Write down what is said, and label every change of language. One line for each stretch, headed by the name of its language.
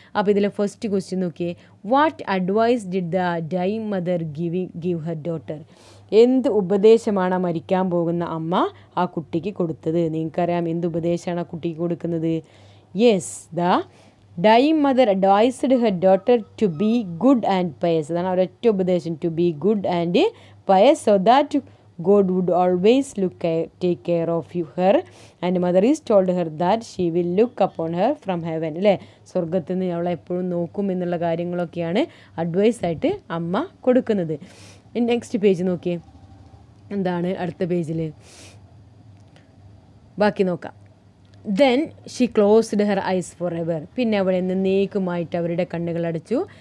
Malayalam: അപ്പോൾ ഇതിലെ first question നോക്കിയേ.
English: What advice did the die mother give her daughter?
Malayalam: എന്ത് ഉപദേശമാണ് മരിക്കാൻ പോകുന്ന അമ്മ ആ കുട്ടിക്ക് കൊടുത്തത്? നിങ്ങൾക്കറിയാം എന്ത് ഉപദേശമാണ് ആ കുട്ടിക്ക് കൊടുക്കുന്നത്?
English: Yes, the dying mother advised her daughter to be good and pious.
Malayalam: അതാണ് ഒരൊറ്റ ഉപദേശം,
English: To be good and pious, so that God would always take care of her, and mother is told her that she will look upon her from heaven.
Malayalam: അല്ലേ? സ്വർഗത്തിൽ നിന്ന് അവളെ എപ്പോഴും നോക്കും എന്നുള്ള കാര്യങ്ങളൊക്കെയാണ് അഡ്വൈസ് ആയിട്ട് അമ്മ കൊടുക്കുന്നത്. നെക്സ്റ്റ് പേജ് നോക്കിയേ, എന്താണ് അടുത്ത പേജിൽ? ബാക്കി നോക്കാം.
English: then she closed her eyes forever,
Malayalam: പിന്നെ അവളെ എന്നേക്കുമായിട്ട് അവരുടെ കണ്ണുകൾ അടച്ചു.